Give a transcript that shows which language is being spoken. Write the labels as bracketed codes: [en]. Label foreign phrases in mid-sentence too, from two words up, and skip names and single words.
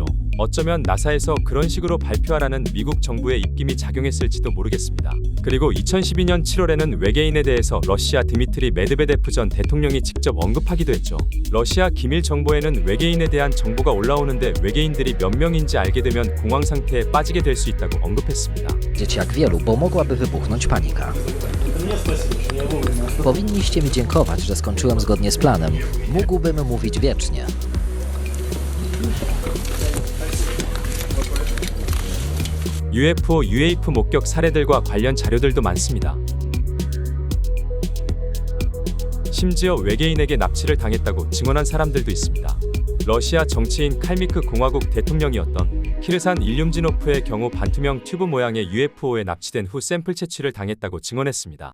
[ko] 어쩌면 나사에서 그런 식으로 발표하라는 미국 정부의 입김이 작용했을지도 모르겠습니다. 그리고 2012년 7월에는 외계인에 대해서 러시아 드미트리 메드베데프 전 대통령이 직접 언급하기도 했죠. 러시아 기밀 정보에는 외계인에 대한 정보가 올라오는데 외계인들이 몇 명인지 알게 되면 공황 상태에 빠지게 될 수 있다고 언급했습니다. [pl] Jak wielu, bo mogłaby wybuchnąć panika. Powinniście mi dziękować, że skończyłem zgodnie z planem. Mógłbym mówić wiecznie. [ko] UFO, UAP 목격 사례들과 관련 자료들도 많습니다. 심지어 외계인에게 납치를 당했다고 증언한 사람들도 있습니다. 러시아 정치인 칼미크 공화국 대통령이었던 키르산 일륨지노프의 경우 반투명 튜브 모양의 UFO에 납치된 후 샘플 채취를 당했다고 증언했습니다.